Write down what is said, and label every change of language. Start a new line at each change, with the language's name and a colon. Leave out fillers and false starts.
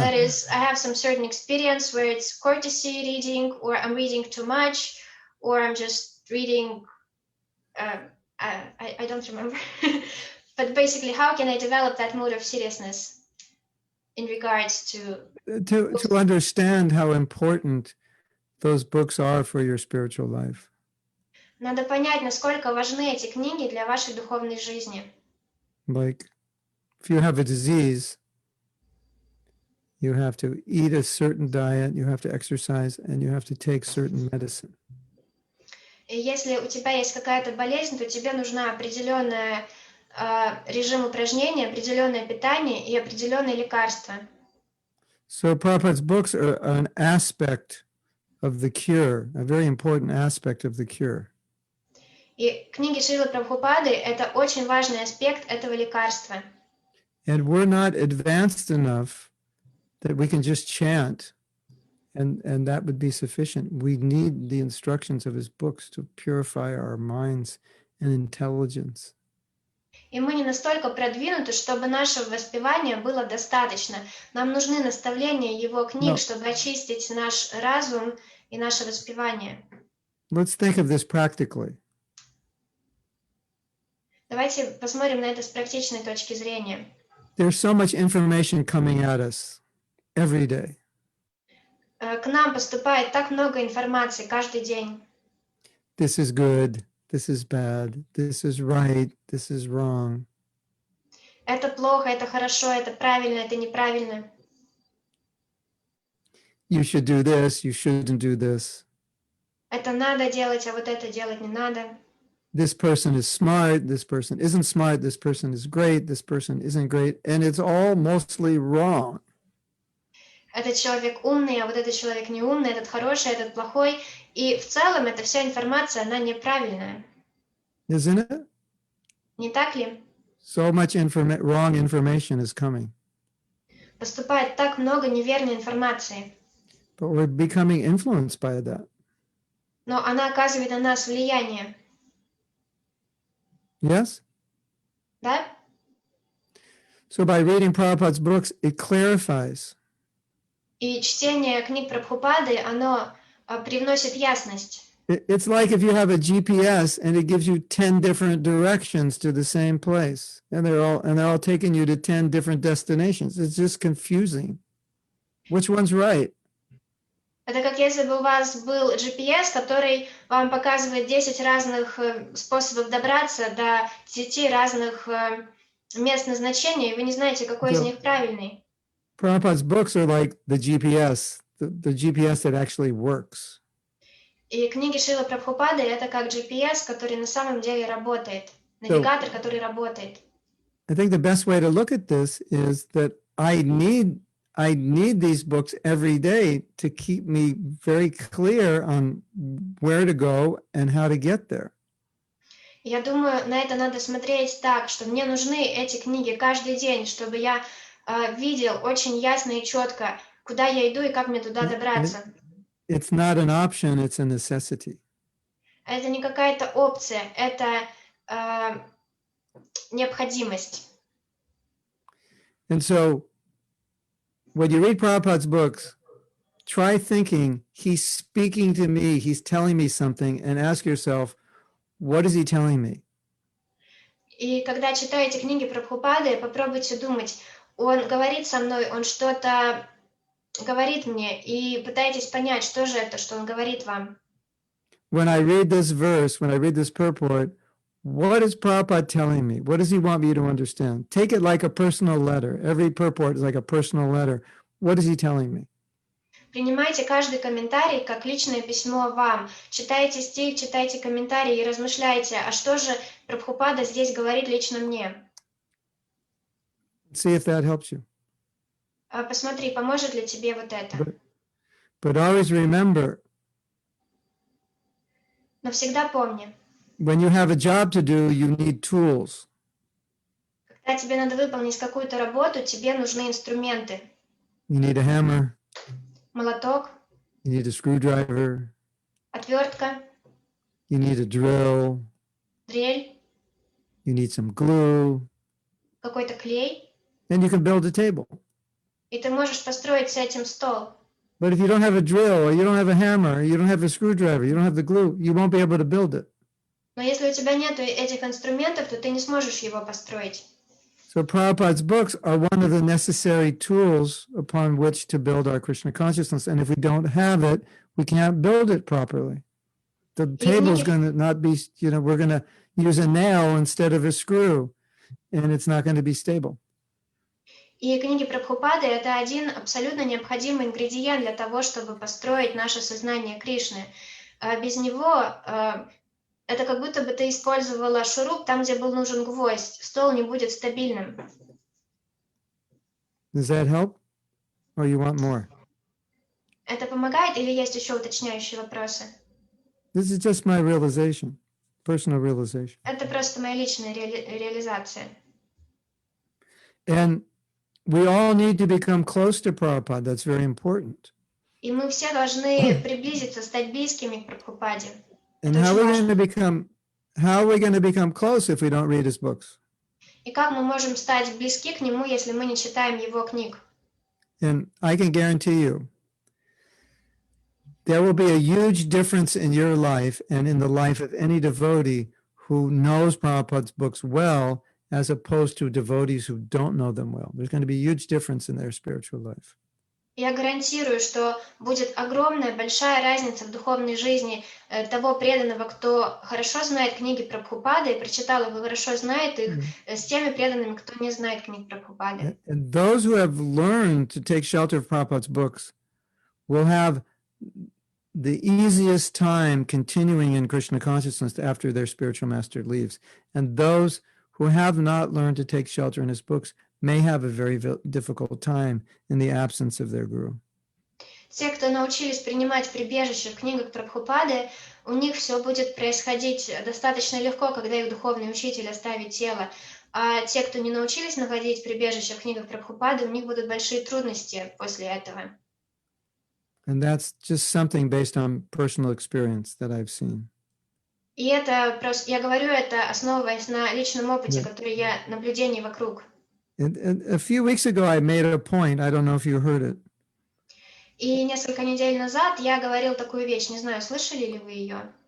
English: that is, I have some certain experience where it's courtesy reading, or I'm reading too much, or I'm just reading, I don't remember. But basically, how can I develop that mood of seriousness in regards To understand how important those books are for your spiritual life.
Russian: Надо понять, насколько важны эти книги для вашей духовной жизни.
English: Like, if you have a disease, you have to eat a certain diet, you have to exercise, and you have to take certain medicine.
Russian: И если у тебя есть какая-то болезнь, то тебе нужна определенный режим упражнений, определенное питание и определенные лекарства.
English: So Prabhupada's books are an aspect of the cure, a very important aspect of the cure.
Russian: И книги Шрилы Прабхупады — это очень важный аспект этого лекарства.
English: And we're not advanced enough that we can just chant and that would be sufficient. We need the instructions of his books to purify our minds and intelligence.
Russian: И мы не настолько продвинуты, чтобы нашего воспевания было достаточно. Нам нужны наставления его книг,
English: No.
Russian: чтобы очистить наш разум и наше воспевание.
English: Let's think of this practically.
Russian: Давайте посмотрим на это с практичной точки зрения.
English: There's so much information coming at us every day.
Russian: К нам поступает так много информации каждый день.
English: This is good. This is bad. This is right. This is wrong.
Russian: Это плохо, это хорошо, это правильно, это неправильно.
English: You should do this. You shouldn't do this.
Russian: Это надо делать, а вот это делать не надо.
English: This person is smart. This person isn't smart. This person is great. This person isn't great. And it's all mostly wrong.
Russian: Этот человек умный, а вот этот человек не умный, этот хороший, этот плохой. И в целом эта вся информация, она неправильная.
English: Isn't it?
Russian: Не так ли?
English: So much wrong information is coming.
Russian: Поступает так много неверной информации.
English: But we're becoming influenced by that.
Russian: Но она оказывает на нас влияние.
English: Yes?
Russian: Да?
English: So by reading Prabhupada's books, it clarifies.
Russian: И чтение книг Прабхупады, оно привносит ясность.
English: It's like if you have a GPS and it gives you 10 different directions to the same place, and they're all taking you to 10 different destinations. It's just confusing. Which one's right?
Russian: Это как если бы у вас был GPS, который вам показывает 10 разных способов добраться до 10 разных мест назначения, и вы не знаете, какой из них правильный.
English: Prabhupada's books are like the GPS, the GPS that actually works.
Russian: И книги Шрилы Прабхупады — это как GPS, который на самом деле работает, навигатор, который работает.
English: I think the best way to look at this is that I need these books every day to keep me very clear on where to go and how to get there.
Russian: Я думаю, на это надо смотреть так, что мне нужны эти книги каждый день, чтобы я видел очень ясно и четко, куда я иду и как мне туда добраться.
English: It's not an option, it's a necessity.
Russian: Это не какая-то опция, это необходимость.
English: And so when you read Prabhupada's books, try thinking, he's speaking to me, he's telling me something, and ask yourself, what is he telling me?
Russian: И когда читаете книги Прабхупады, попробуйте думать, он говорит со мной, он что-то говорит мне, и пытайтесь понять, что же это, что он говорит вам.
English: When I read this verse, when I read this purport, what is Prabhupada telling me? What does he want me to understand? Take it like a personal letter. Every purport is like a personal letter. What is he telling me?
Russian: Принимайте каждый комментарий как личное письмо вам. Читайте стих, читайте комментарии и размышляйте, а что же Прабхупада здесь говорит лично мне.
English: See if that helps you.
Russian: Посмотри, поможет ли тебе вот это.
English: But always remember,
Russian: Но всегда помни,
English: when you have a job to do, you need tools.
Russian: когда тебе надо выполнить какую-то работу, тебе нужны инструменты.
English: You need a hammer,
Russian: Молоток,
English: you need a screwdriver,
Russian: отвертка,
English: you need a drill,
Russian: дрель,
English: you need some glue,
Russian: какой-то клей,
English: and you can build a table.
Russian: и ты можешь построить с этим стол.
English: But if you don't have a drill, or you don't have a hammer, or you don't have a screwdriver, you don't have the glue, you won't be able to build it.
Russian: Но если у тебя нет этих инструментов, то ты не сможешь его построить.
English: So Prabhupada's books are one of the necessary tools upon which to build our Krishna consciousness. And if we don't have it, we can't build it properly. The table's going to not be, we're going to use a nail instead of a screw, and it's not going to be stable.
Russian: И книги Прабхупады — это один абсолютно необходимый ингредиент для того, чтобы построить наше сознание Кришны. Без него это как будто бы ты использовала шуруп там, где был нужен гвоздь. Стол не будет стабильным.
English: Does that help? Or you want more?
Russian: Это помогает или есть еще уточняющие вопросы?
English: This is just my realization, personal realization.
Russian: Это просто моя личная реализация.
English: And we all need to become close to Prabhupada. That's very important.
Russian: И мы все должны приблизиться, стать близкими к Прабхупаде.
English: And how are we going to become close if we don't read his books?
Russian: И как мы можем стать близки к Нему, если мы не читаем Его книг?
English: And I can guarantee you, there will be a huge difference in your life and in the life of any devotee who knows Prabhupada's books well, as opposed to devotees who don't know them well. There's going to be a huge difference in their spiritual life.
Russian: Я гарантирую, что будет огромная, большая разница в духовной жизни того преданного, кто хорошо знает книги Прабхупады и прочитал их, и хорошо знает их, с теми преданными, кто не знает книг Прабхупады.
English: And those who have learned to take shelter of Prabhupada's books will have the easiest time continuing in Krishna consciousness after their spiritual master leaves. And those who have not learned to take shelter in his books may have a very difficult time in the absence of their guru.
Russian: Те, кто научились принимать прибежище в книгах Прабхупады, у них все будет происходить достаточно легко, когда их духовный учитель оставит тело. А те, кто не научились находить прибежище в книгах Прабхупады, у них будут большие трудности после этого.
English: And that's just something based on personal experience that I've seen.
Russian: И это просто, я говорю это, основываясь на личном опыте, который я наблюдений вокруг.
English: And a few weeks ago, I made a point. I don't know if you heard it.
Russian: И несколько недель назад я говорил такую вещь, не знаю, слышали ли вы ее?